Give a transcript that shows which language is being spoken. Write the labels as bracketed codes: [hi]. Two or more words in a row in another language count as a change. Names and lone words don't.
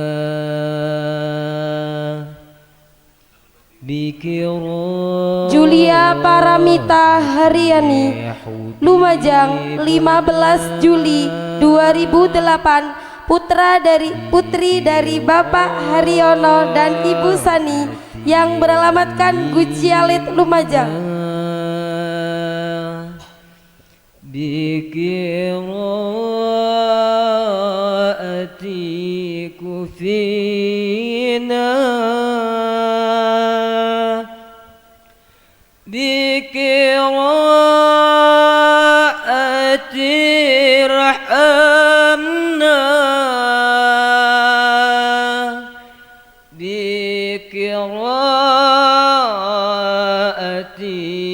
[id] Julia Paramita Haryani, Lumajang 15 Juli 2008, putri dari Bapak Haryono dan Ibu Sani yang beralamatkan Gucialit, Lumajang. [ar] بقراءتي كفينا بقراءتي ارحمنا بقراءتي